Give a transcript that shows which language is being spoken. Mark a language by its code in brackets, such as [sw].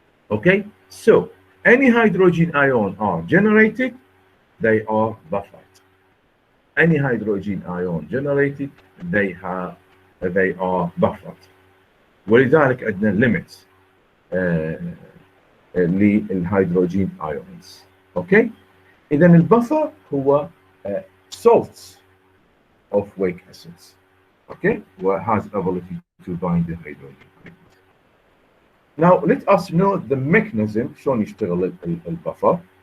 [en] Okay, so any hydrogen ion are generated, they are buffered. Any hydrogen ion generated, they are buffered. [ar] ولذلك عندنا limits للهيدروجين ions. [en] Okay. [ar] إذا البفر هو [en] salts of weak acids. Okay, has ability to bind the hydrogen ions. Now let us know the mechanism [ar] شلون يشتغل البفر.